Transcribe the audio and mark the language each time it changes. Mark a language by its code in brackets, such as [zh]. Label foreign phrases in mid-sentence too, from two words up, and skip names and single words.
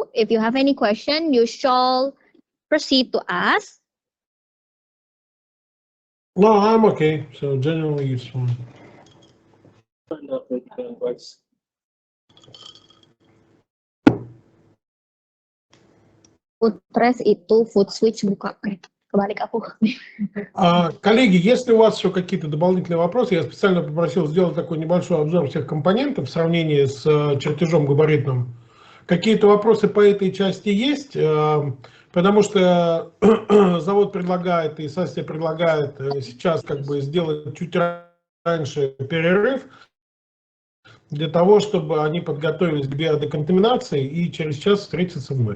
[en] If you have any question, you shall proceed to ask. No, I'm okay. So generally it's fine. Turn off the works. Food press itu food switch buka. [id] Kebalik aku. [ru] Коллеги, если у вас еще какие-то дополнительные вопросы, я специально попросил сделать такой небольшой обзор всех компонентов в сравнении с чертежом габаритным. Какие-то вопросы по этой части есть? Потому что завод предлагает и Састя предлагает сейчас как бы сделать чуть раньше перерыв для того, чтобы они подготовились к биодеконтаминации и через час встретиться вновь.